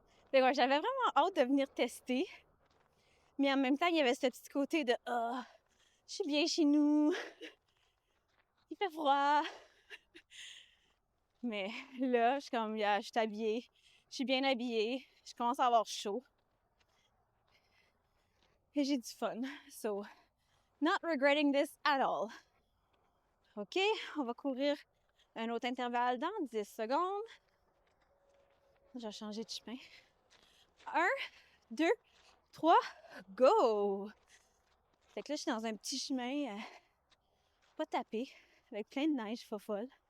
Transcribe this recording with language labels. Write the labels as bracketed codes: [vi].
[fr] Fait que ouais, j'avais vraiment hâte de venir tester. Mais en même temps, il y avait ce petit côté de ah, je suis bien chez nous, il fait froid. Mais là, je suis comme, yeah, je suis habillée, je suis bien habillée, je commence à avoir chaud. Et j'ai du fun. [en] So, not regretting this at all. [fr] OK, on va courir un autre intervalle dans 10 secondes. Je vais changer de chemin. 1, 2, 3, go! Fait que là, je suis dans un petit chemin pas tapé, avec plein de neige folle.